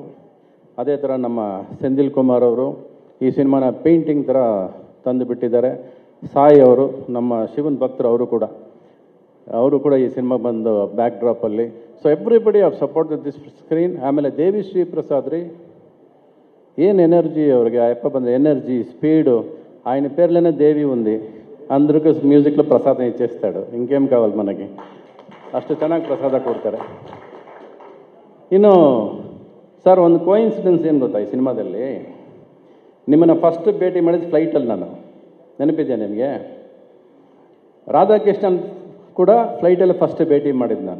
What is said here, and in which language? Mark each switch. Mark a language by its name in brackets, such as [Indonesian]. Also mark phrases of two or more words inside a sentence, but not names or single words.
[Kannada] ಅದೇ ಥರ ನಮ್ಮ ಸೆಂದಿಲ್ ಕುಮಾರ್ ಅವರು ಈ ಸಿನಿಮಾನ ಪೇಂಟಿಂಗ್ ಥರ ತಂದು ಬಿಟ್ಟಿದ್ದಾರೆ. ಸಾಯಿ ಅವರು, ನಮ್ಮ ಶಿವನ್ ಭಕ್ತರು, ಅವರು ಕೂಡ ಈ ಸಿನಿಮಾ ಬಂದು ಬ್ಯಾಕ್ ಡ್ರಾಪಲ್ಲಿ. [English] So everybody of support this screen. [Kannada] ಆಮೇಲೆ ದೇವಿ ಶ್ರೀ ಪ್ರಸಾದ್ ರೀ, ಏನು ఎనర్జీ ಅವ್ರಿಗೆ, అయ్యప్ప ಬಂದರೆ ఎనర్జీ స్పీడు, [Telugu] ఆయన పేర్లోనే దేవి ఉంది, అందరికీ మ్యూజిక్లో ప్రసాదం ఇచ్చేస్తాడు, ఇంకేం కావాలి మనకి, [Kannada] ಅಷ್ಟು ಚೆನ್ನಾಗಿ ಪ್ರಸಾದ ಕೊಡ್ತಾರೆ. ಇನ್ನು ಸರ್, ಒಂದು ಕೋಇನ್ಸಿಡೆನ್ಸ್ ಏನು ಗೊತ್ತಾ, ಈ ಸಿನಿಮಾದಲ್ಲಿ ನಿಮ್ಮನ್ನು ಫಸ್ಟ್ ಭೇಟಿ ಮಾಡಿದ ಫ್ಲೈಟಲ್ಲಿ ನಾನು, ನೆನಪಿದ್ಯಾ ನಿಮಗೆ? ರಾಧಾಕೃಷ್ಣನ್ ಕೂಡ ಫ್ಲೈಟಲ್ಲಿ ಫಸ್ಟ್ ಭೇಟಿ ಮಾಡಿದ್ದು ನಾನು.